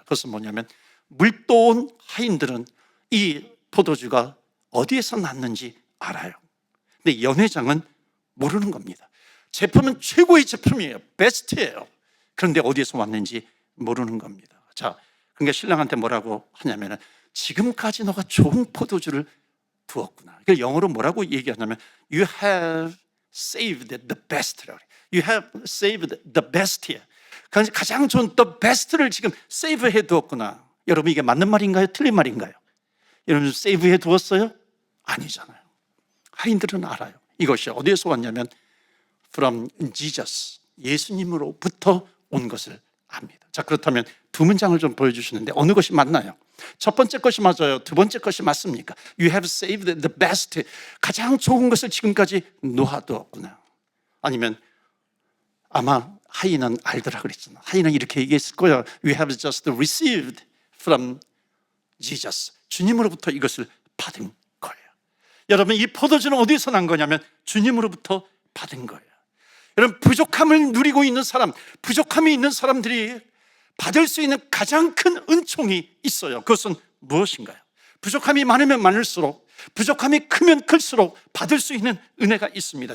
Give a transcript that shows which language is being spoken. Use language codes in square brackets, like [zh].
[ko] 그것은 뭐냐면 물떠온 하인들은 이 포도주가 어디에서 났는지 알아요. 근데 연회장은 모르는 겁니다. 제품은 최고의 제품이에요. 베스트예요. 그런데 어디에서 왔는지 모르는 겁니다. 자, 그러니까 신랑한테 뭐라고 하냐면 지금까지 너가 좋은 포도주를 두었구나. 영어로 뭐라고 얘기하냐면 [en] You have saved the best. You have saved the best here. [ko] 가장 좋은 the best를 지금 세이브해 두었구나. 여러분, 이게 맞는 말인가요? 틀린 말인가요? 여러분, 세이브해 두었어요? 아니잖아요. 하인들은 알아요. 이것이 어디에서 왔냐면 [en] from Jesus, [ko] 예수님으로부터 온 것을 압니다. 자, 그렇다면 두 문장을 좀 보여주시는데 어느 것이 맞나요? 첫 번째 것이 맞아요? 두 번째 것이 맞습니까? [en] You have saved the best, [ko] 가장 좋은 것을 지금까지 놓아두었구나. 아니면 아마 하인은 알더라 그랬잖아. 하인은 이렇게 얘기했을 거야. [en] We have just received from Jesus. [ko] 주님으로부터 이것을 받은 거예요. 여러분, 이 포도주는 어디서 난 거냐면 주님으로부터 받은 거예요. 여러분, 부족함을 누리고 있는 사람, 부족함이 있는 사람들이 받을 수 있는 가장 큰 은총이 있어요. 그것은 무엇인가요? 부족함이 많으면 많을수록, 부족함이 크면 클수록 받을 수 있는 은혜가 있습니다.